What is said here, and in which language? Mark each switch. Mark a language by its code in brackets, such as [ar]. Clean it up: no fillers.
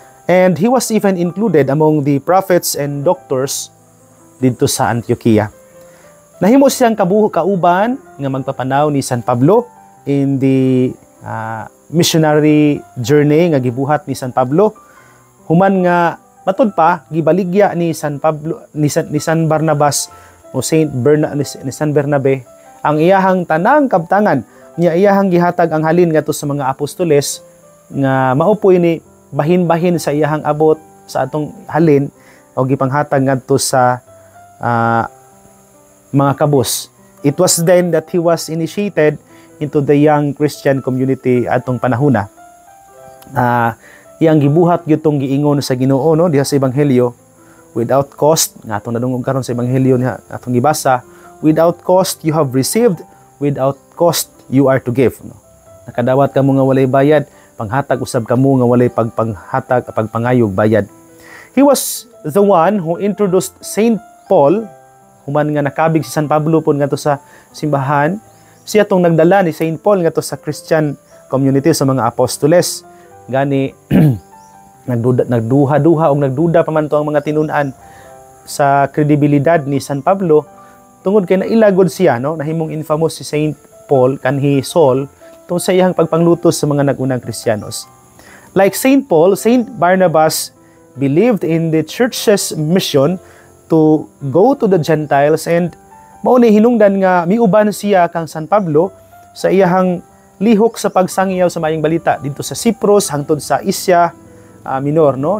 [en] And he was even included among the prophets and doctors [ceb] dito sa Antioquia. Nahimo siyang kauban nga magpapanaw ni San Pablo [en] in the missionary journey [ceb] nga gibuhat ni San Pablo. Human nga matud pa gibaligya ni San Pablo ni San Barnabas o ni San Bernabe ang iyahang tanang kabtangan niya, iyahang gihatag ang halin ngadto sa mga apostoles nga maupoy ni bahin-bahin sa iyahang abot sa atong halin o gipanghatag ngadto sa mga kabus. [en] It was then that he was initiated into the young Christian community [ceb] atong panahona. Iyang gibuhat gyutong giingon sa Ginoo diha sa ebanghelyo, [en] without cost [ceb] nga atong nadungog karon sa ebanghelyo niya atong gibasa, [en] without cost you have received, without cost you are to give. [ceb] Nakadawat kamo nga walay bayad, panghatag usab kamo nga walay pagpangayog bayad. [en] He was the one who introduced Saint Paul, [ceb] human nga nakabig si San Pablo pon ngadto sa simbahan. Siya tong nagdala ni Saint Paul ngadto sa Christian community sa mga apostoles. Gani nagduha-duha o nagduda pa man to ang mga tinun-an sa kredibilidad ni San Pablo tungod kay nailagod siya nahimong infamous si Saint Paul kanhi Saul tungod sa iyang pagpanglutos sa mga nagunang Kristiyanos. [en] Like Saint Paul, Saint Barnabas believed in the church's mission to go to the Gentiles and [ceb] Mao ni hinungdan nga miuban siya kang San Pablo sa iyahang lihok sa pagsangyaw sa maayong balita dito sa Cyprus hangtod sa Asia Minor, no?